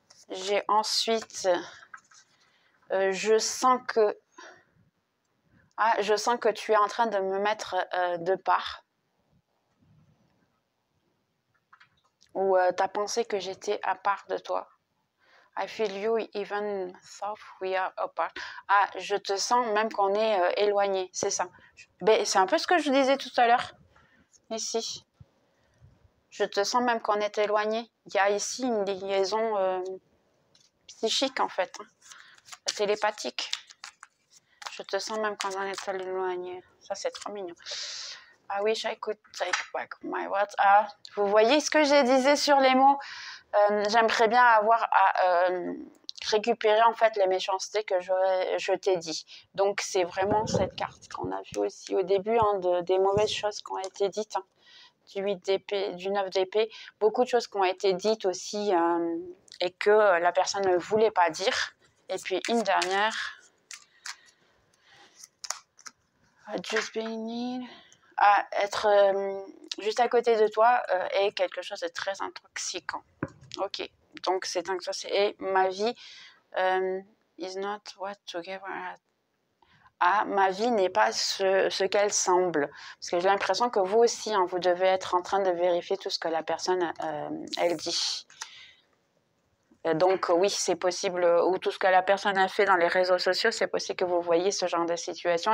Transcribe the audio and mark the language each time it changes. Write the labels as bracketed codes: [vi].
[fr] J'ai ensuite, je sens que tu es en train de me mettre de part. Ou tu as pensé que j'étais à part de toi. [en] I feel you even though we are apart. [fr] Ah, je te sens même qu'on est éloigné, c'est ça. Ben, c'est un peu ce que je disais tout à l'heure, ici. Je te sens même qu'on est éloigné. Il y a ici une liaison psychique, en fait, hein, télépathique. Je te sens même qu'on en est éloigné. Ça, c'est trop mignon. [en] I wish I could take back my words. [fr] Ah, vous voyez ce que je disais sur les mots? J'aimerais bien avoir à récupérer en fait les méchancetés que je t'ai dit. Donc c'est vraiment cette carte qu'on a vue aussi au début, hein, des mauvaises choses qui ont été dites, hein, du 8 d'épée, du 9 d'épée, beaucoup de choses qui ont été dites aussi et que la personne ne voulait pas dire. Et puis une dernière, [en] just being near, [fr] être juste à côté de toi est quelque chose de très intoxiquant. Ok, donc c'est intoxiquant. Et ma vie [en] is not what together. [fr] Ah, ma vie n'est pas ce qu'elle semble. Parce que j'ai l'impression que vous aussi, hein, vous devez être en train de vérifier tout ce que la personne, elle dit. Donc oui, c'est possible, ou tout ce que la personne a fait dans les réseaux sociaux, c'est possible que vous voyez ce genre de situation.